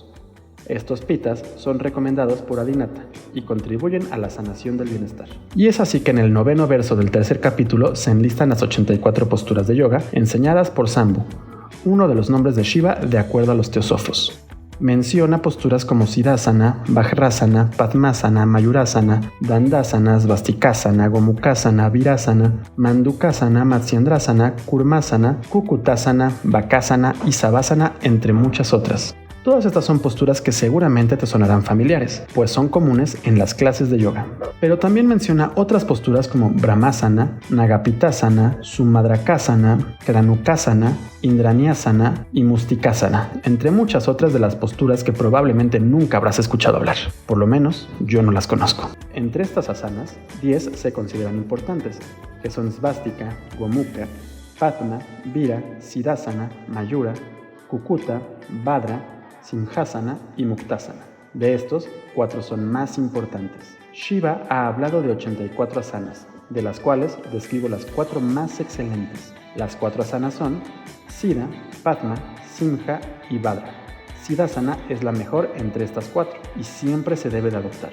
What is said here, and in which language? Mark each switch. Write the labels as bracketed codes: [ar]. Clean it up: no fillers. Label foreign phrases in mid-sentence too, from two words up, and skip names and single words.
[es] Estos pitas son recomendados por Adinata y contribuyen a la sanación del bienestar. Y es así que en el 9º verso del tercer capítulo se enlistan las 84 posturas de yoga enseñadas por Shambhu, uno de los nombres de Shiva de acuerdo a los teósofos. Menciona posturas como Siddhasana, Vajrasana, Padmasana, Mayurasana, Dandasana, Svastikasana, Gomukhasana, Virasana, Mandukasana, Matsyendrasana, Kurmasana, Kukutasana, Bakasana y Savasana, entre muchas otras. Todas estas son posturas que seguramente te sonarán familiares, pues son comunes en las clases de yoga. Pero también menciona otras posturas como Brahmasana, Nagapitasana, Sumadrakasana, Kranukasana, Indranyasana y Mustikasana, entre muchas otras de las posturas que probablemente nunca habrás escuchado hablar. Por lo menos, yo no las conozco. Entre estas asanas, 10 se consideran importantes, que son Svastika, Gomukha, Padma, Vira, Siddhasana, Mayura, Kukuta, Bhadra, Simhasana y Muktasana. De estos, 4 son más importantes. Shiva ha hablado de 84 asanas, de las cuales describo las 4 más excelentes. Las 4 asanas son Siddha, Padma, Simha y Bhadra. Siddhasana es la mejor entre estas 4 y siempre se debe de adoptar.